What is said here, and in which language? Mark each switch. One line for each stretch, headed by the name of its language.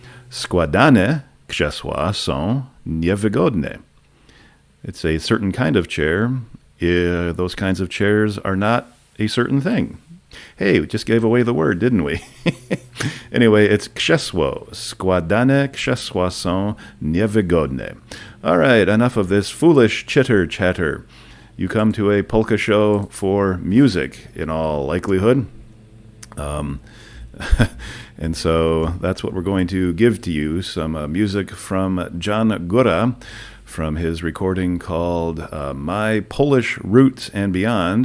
Polish: Składane krzesła są niewygodne.
English: It's a certain kind of chair. Those kinds of chairs are not a certain thing. Hey, we just gave away the word, didn't we? Anyway, it's krzesło.
Polish: Składane krzesła są niewygodne.
English: All right, enough of this foolish chitter-chatter. You come to a polka show for music, in all likelihood. And so that's what we're going to give to you, some music from John Góra from his recording called My Polish Roots and Beyond.